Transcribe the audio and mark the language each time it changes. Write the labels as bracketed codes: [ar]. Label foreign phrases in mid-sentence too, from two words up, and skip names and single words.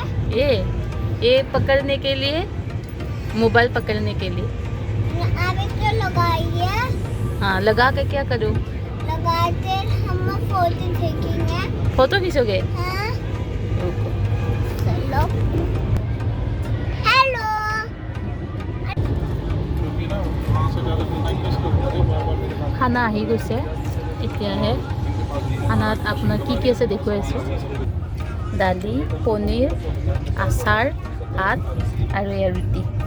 [hi] ये पकड़ने के लिए मोबाइल पकड़ने के लिए आप इसको लगाइए हाँ लगा के क्या करूँ लगाते हम फोटो खींचेंगे फोटो खींचोगे हाँ रुको चलो हेलो [as] খানা আহি গৈছে এতিয়াহে খানাত আপোনাৰ কি আছে দেখুৱাই আছোঁ দালি, পনীৰ, আচাৰ, ভাত আৰু এয়া ৰুটি।